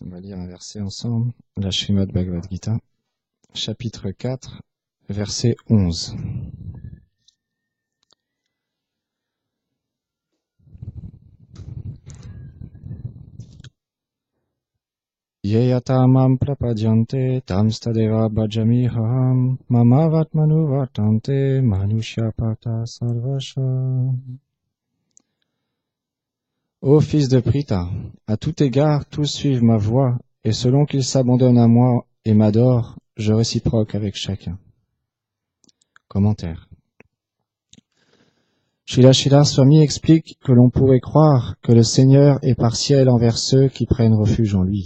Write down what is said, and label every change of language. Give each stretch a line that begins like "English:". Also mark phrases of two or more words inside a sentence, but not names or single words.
French: On va lire un verset ensemble, la Srimad Bhagavad Gita, chapitre 4, verset 11.
Sanskrit: ये यथा मां प्रपद्यन्ते तांस्तथैव भजाम्यहम् मम वर्त्मानुवर्तन्ते मनुष्याः पार्थ सर्वशः.
French: Ô fils de Pritha, à tout égard, tous suivent ma voie, et selon qu'ils s'abandonnent à moi et m'adorent, je réciproque avec chacun. Commentaire. Srila Swami explique que l'on pourrait croire que le Seigneur est partiel envers ceux qui prennent refuge en lui.